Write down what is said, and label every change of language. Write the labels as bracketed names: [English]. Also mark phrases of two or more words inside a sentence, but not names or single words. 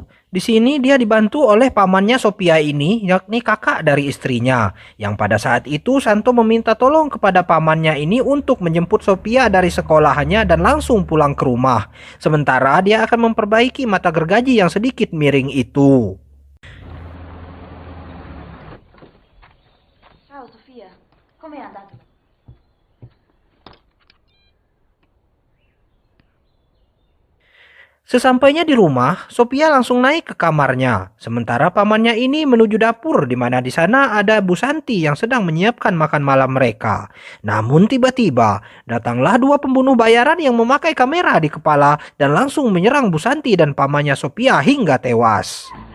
[Indonesian] Di sini dia dibantu oleh pamannya Sophia ini, yakni kakak dari istrinya. Yang pada saat itu Santo meminta tolong kepada pamannya ini untuk menjemput Sophia dari sekolahannya dan langsung pulang ke rumah. Sementara dia akan memperbaiki mata gergaji yang sedikit miring itu. [Italian] Ciao Sofia, come è andato? [Indonesian] Sesampainya di rumah, Sophia langsung naik ke kamarnya. Sementara pamannya ini menuju dapur di mana di sana ada Bu Santi yang sedang menyiapkan makan malam mereka. Namun tiba-tiba datanglah dua pembunuh bayaran yang memakai kamera di kepala dan langsung menyerang Bu Santi dan pamannya Sophia hingga tewas.